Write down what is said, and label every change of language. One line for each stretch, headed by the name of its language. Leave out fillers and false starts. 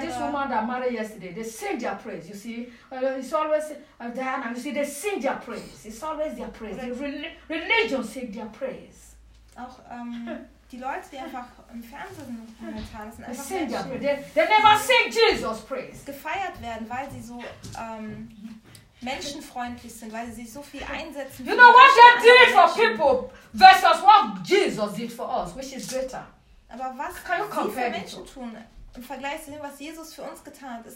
English: this woman that married yesterday, they sing their praise. You see, it's always Diana. You see, they sing their praise. It's always their praise. Religion sing their praise.
German: Auch die Leute, die einfach im Fernsehen momentan sind, einfach
English: sing their praise. They never sing Jesus' praise.
German: Gefeiert werden, weil sie so menschenfreundlich sind, weil sie sich so viel einsetzen.
English: You know what they did for people versus what Jesus did for us, which is greater.
German: Aber was kann sie für Menschen tun im Vergleich zu dem, was Jesus für uns getan hat?